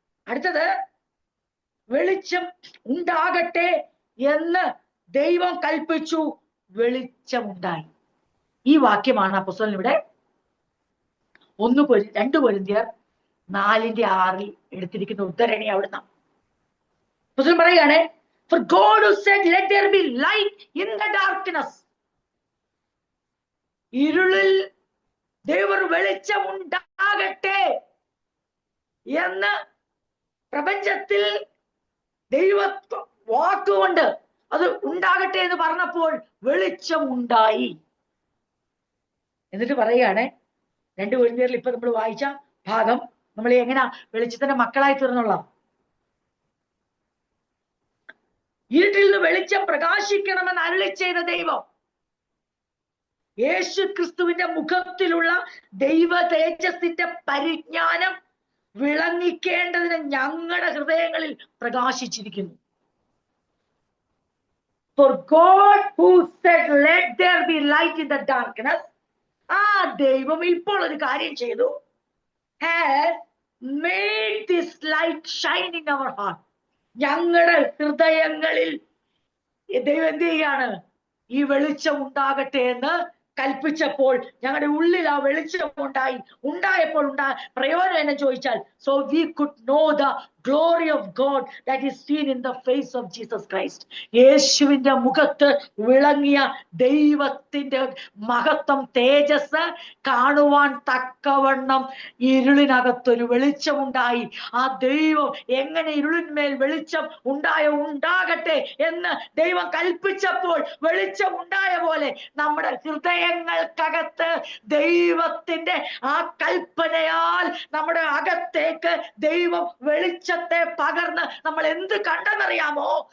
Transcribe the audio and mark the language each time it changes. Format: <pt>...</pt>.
<ml>അടുത്തത് വെളിച്ചം ഉണ്ടാകട്ടെ എന്ന് ദൈവം കൽപ്പിച്ചു, വെളിച്ചമുണ്ടായി. ഈ വാക്യമാണ് അപ്പോസ്തലൻ ഇവിടെ 2 കൊരിന്ത്യർ 4-ന്റെ 6-ൽ എടുത്തിരിക്കുന്ന ഉദ്ധരണി. അവിടുന്ന് അപ്പോസ്തലൻ പറയുകയാണ്,</ml> <en>for God who said let there be light in the darkness.</en> <ml>ഇരുളിൽ ദൈവം വെളിച്ചം ഉണ്ടാകട്ടെ എന്ന് പ്രപഞ്ചത്തിൽ ദൈവ വാക്കുകൊണ്ട് അത് ഉണ്ടാകട്ടെ എന്ന് പറഞ്ഞപ്പോൾ വെളിച്ചം ഉണ്ടായി. എന്നിട്ട് പറയുകയാണെ 2 കൊരിന്ത്യരിൽ ഇപ്പൊ നമ്മൾ വായിച്ച ഭാഗം നമ്മൾ എങ്ങനെ വെളിച്ചത്തിന്റെ മക്കളായി തീർന്നുള്ള. ഇരുട്ടിൽ നിന്ന് വെളിച്ചം പ്രകാശിക്കണമെന്ന് അരുളി ചെയ്ത ദൈവം യേശു ക്രിസ്തുവിന്റെ മുഖത്തിലുള്ള ദൈവ തേജസ്സിന്റെ പരിജ്ഞാനം വിളങ്ങിക്കേണ്ടതിന് ഞങ്ങളുടെ ഹൃദയങ്ങളിൽ പ്രകാശിച്ചിരിക്കുന്നു.</ml> <en>For God who said let there be light in the darkness,</en> <ml>ആ ദൈവം ഇപ്പോൾ ഒരു കാര്യം ചെയ്തു,</ml> <en>has made this light shine in our heart.</en> <ml>ഞങ്ങളുടെ ഹൃദയങ്ങളിൽ ദൈവം എന്ത് ചെയ്യാണ്? ഈ വെളിച്ചം ഉണ്ടാകട്ടെ എന്ന് കൽപ്പിച്ചപ്പോൾ ഞങ്ങളുടെ ഉള്ളിൽ ആ വെളിച്ചം ഉണ്ടായപ്പോൾ പ്രയോജനം എന്ന് ചോദിച്ചാൽ,</ml> <en>so we could know the glory of God that is seen in the face of Jesus Christ.</en> <ml>യേശുവിന്റെ മുഖത്ത് വിളങ്ങിയ ദൈവത്തിന്റെ മഹത്വം, തേജസ് കാണുവാൻ തക്കവണ്ണം ഇരുളിനകത്തൊരു വെളിച്ചമുണ്ടായി. ആ ദൈവം എങ്ങനെ ഇരുളിന്മേൽ വെളിച്ചം ഉണ്ടാകട്ടെ എന്ന് ദൈവം കൽപ്പിച്ചപ്പോൾ വെളിച്ചം ഉണ്ടായ പോലെ നമ്മുടെ ഹൃദയങ്ങൾക്കകത്ത് ദൈവത്തിന്റെ ആ കൽപ്പനയാൽ നമ്മുടെ അകത്തേക്ക് ദൈവം വെളിച്ചത്തെ പകർന്ന് നമ്മൾ എന്ത് കണ്ടെന്നറിയാമോ?</ml>